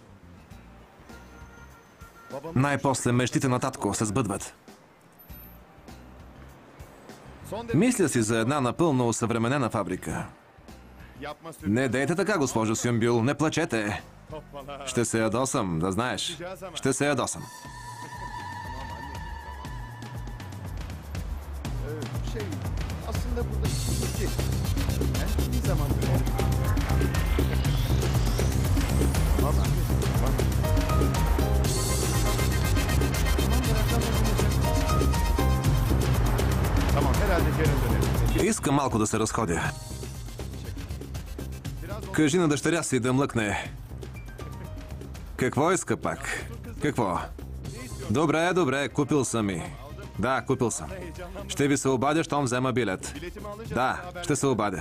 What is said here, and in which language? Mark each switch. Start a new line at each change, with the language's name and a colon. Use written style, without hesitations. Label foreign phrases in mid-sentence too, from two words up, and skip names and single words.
Bulgarian: Най-после мечтите на татко се сбъдват. Мисля си за една напълно усъвременена фабрика. Не дейте така, госпожо Сюмбюл, не плачете. Ще се ядосам, да знаеш. Ще се ядосам.
Turkish: Aslında burada iki. Bir zaman böyle. Tamam. Tamam, herhalde yarın.
Bulgarian: Искам малко да се разходя. Кажи на дъщеря си да млъкне. Какво иска пак? Какво? Добре, добре, купил съм и. Да, купил съм. Ще ви се обадя, щом взема билет. Да, ще се обадя.